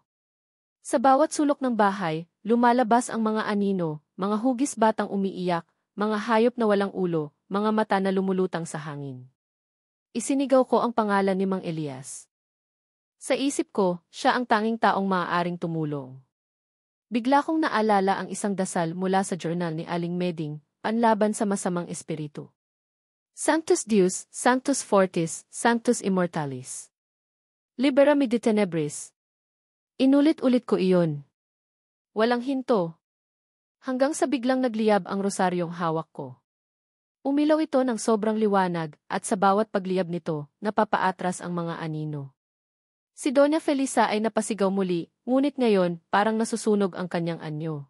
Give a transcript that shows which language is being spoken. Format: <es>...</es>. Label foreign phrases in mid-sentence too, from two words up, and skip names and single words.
<tl>Sa bawat sulok ng bahay, lumalabas ang mga anino, mga hugis batang umiiyak, mga hayop na walang ulo, mga mata na lumulutang sa hangin. Isinigaw ko ang pangalan ni Mang Elias. Sa isip ko, siya ang tanging taong maaaring tumulong. Bigla kong naalala ang isang dasal mula sa journal ni Aling Meding, panlaban sa masamang espiritu.</tl> <la>Sanctus Deus, Sanctus Fortis, Sanctus Immortalis. Libera me de tenebris.</la> <tl>Inulit-ulit ko iyon. Walang hinto. Hanggang sa biglang nagliyab ang rosaryong hawak ko. Umilaw ito ng sobrang liwanag at sa bawat pagliyab nito, napapaatras ang mga anino. Si Doña Felisa ay napasigaw muli, ngunit ngayon parang nasusunog ang kanyang anyo.</tl>